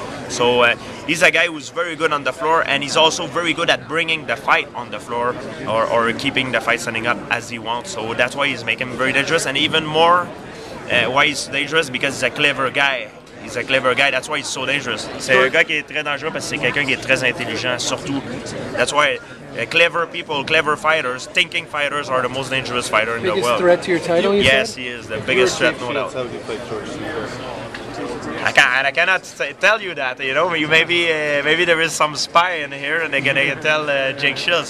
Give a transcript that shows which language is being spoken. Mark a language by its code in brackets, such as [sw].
[en] So he's a guy who's very good on the floor, and he's also very good at bringing the fight on the floor or keeping the fight standing up as he wants. So that's why he's making him very dangerous, and even more why he's dangerous, because he's a clever guy. He's a clever guy, that's why he's so dangerous. [fr] C'est un gars qui est très dangereux parce que c'est quelqu'un qui est très intelligent, surtout. [en] That's why clever people, clever fighters, thinking fighters are the most dangerous fighter in the world. Biggest threat to your title, you Yes, said? he is the biggest threat, no doubt. I cannot tell you that, you know. Maybe there is some spy in here, and they're gonna tell Jake Shields.